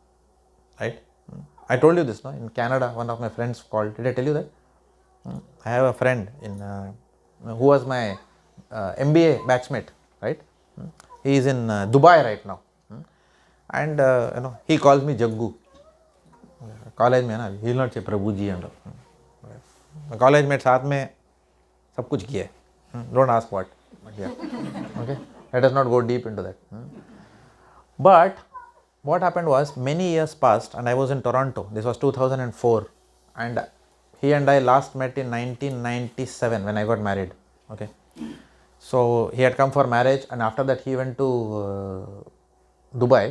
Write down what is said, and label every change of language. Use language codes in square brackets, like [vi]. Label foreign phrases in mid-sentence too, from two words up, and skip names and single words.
[en] Right? I told you this, no? In Canada, one of my friends called. Did I tell you that? I have a friend who was my MBA batchmate, right? He is in Dubai right now, and he calls me Jaggu. [hi] College में ना, [en] he will not say Prabhu ji and all. [hi] College में साथ में सब कुछ किया है. [en] Don't ask what. Yeah. Okay. Let us not go deep into that. But what happened was, many years passed and I was in Toronto. This was 2004, and he and I last met in 1997 when I got married. Okay. So he had come for marriage, and after that he went to Dubai.